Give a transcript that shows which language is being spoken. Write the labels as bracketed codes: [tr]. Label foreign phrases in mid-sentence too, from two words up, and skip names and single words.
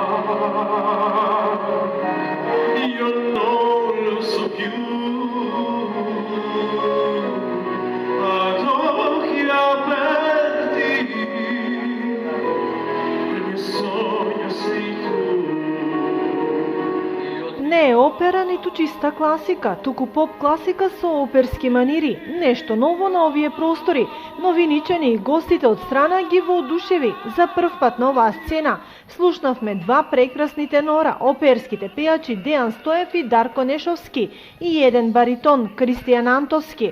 [it] io non lo so più. Ad occhi aperti, il mio sogno sei tu. [mk] Не е опера ниту чиста класика, туку поп класика со оперски манири. Нешто ново на овие простори. Новиничани и гостите од страна ги воодушеви за прв пат на оваа сцена. Слушнавме два прекрасни тенора, оперските пејачи Дејан Стоев и Дарко Нешовски и еден баритон Кристијан Антовски.